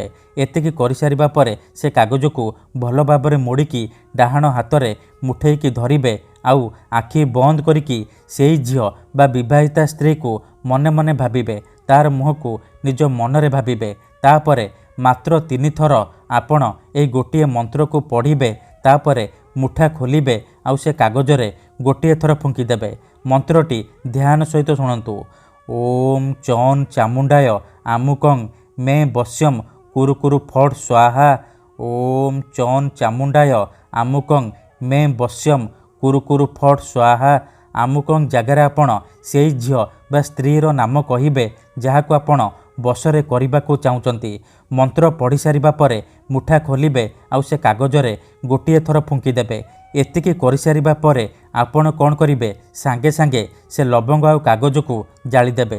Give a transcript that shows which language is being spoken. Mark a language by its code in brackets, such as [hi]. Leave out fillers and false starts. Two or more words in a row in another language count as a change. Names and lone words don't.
[or] ଏତିକି କରି ସାରିବା ପରେ ସେ କାଗଜ କୁ ଭଲ ଭାବରେ ମୋଡ଼ିକି ଡାହାଣ ହାତରେ ମୁଠେଇକି ଧରିବେ, ଆଉ ଆଖି ବନ୍ଦ କରିକି ସେଇ ଝିଅ ବା ବିବାହିତା ସ୍ତ୍ରୀ କୁ ମନେ ମନେ ଭାବିବେ। ତାର ମୁହଁ କୁ ନିଜ ମନରେ ଭାବିବେ। ତାପରେ ମାତ୍ର 3 ଥର ଆପଣ ଏ ଗୋଟିଏ ମନ୍ତ୍ର କୁ ପଢ଼ିବେ। ତାପରେ ମୁଠା ଖୋଲିବେ, ଆଉ ସେ କାଗଜରେ ଗୋଟିଏ ଥର ଫୁଙ୍କିଦେବେ। ମନ୍ତ୍ରଟି ଧ୍ୟାନ ସହିତ ଶୁଣନ୍ତୁ। [sa] ओम चौन चामुंडाय आमुकं मे बस्यम कुरु कुरु फट स्वाहा। ओम चौन चामुंडाय आमुकं मे बस्यम कुरु कुरु फट स्वाहा। [or] ଆମୁକଂ ଜାଗାର ଆପଣ ସେଇ ଝିଅ ବା ସ୍ତ୍ରୀର ନାମ କହିବେ ଯାହାକୁ ଆପଣ ବଶରେ କରିବାକୁ ଚାହୁଁଛନ୍ତି। ମନ୍ତ୍ର ପଢ଼ି ସାରିବା ପରେ ମୁଠା ଖୋଲିବେ, ଆଉ ସେ କାଗଜରେ ଗୋଟିଏ ଥର ଫୁଙ୍କିଦେବେ। ଏତିକି କରି ସାରିବା ପରେ ଆପଣ କଉଣ କରିବେ, ସାଙ୍ଗେ ସାଙ୍ଗେ ସେ ଲବଙ୍ଗ ଆଉ କାଗଜ କୁ ଜାଳିଦେବେ।